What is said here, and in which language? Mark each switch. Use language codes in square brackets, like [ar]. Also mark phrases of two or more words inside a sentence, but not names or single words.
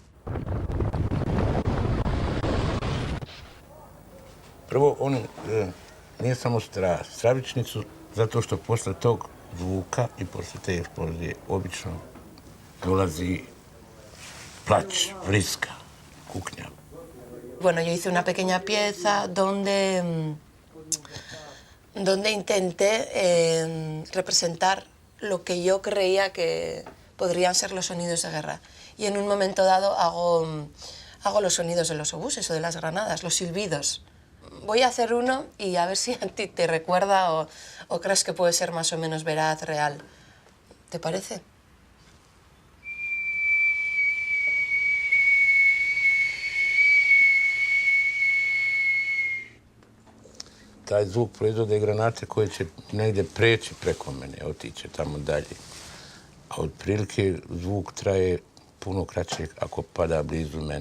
[bs] Prvo, nije samo stravični su, zato što posle tog zvuka i posle te eksplozije obično dolazi plać, vriska, kuknja. [es] Bueno, yo hice una pequeña pieza donde intenté representar lo que yo creía que podrían ser los sonidos de guerra. Y en un momento dado hago los sonidos de los obuses o de las granadas, los silbidos. Voy a hacer uno y a ver si a ti te recuerda o crees que puede ser más o menos veraz, real. ¿Te parece? [bs] Taj zvuk proizvode granate koje će negdje preći preko mene, otiće tamo dalje. A otprilike zvuk traje puno kraće ako pada blizu mene.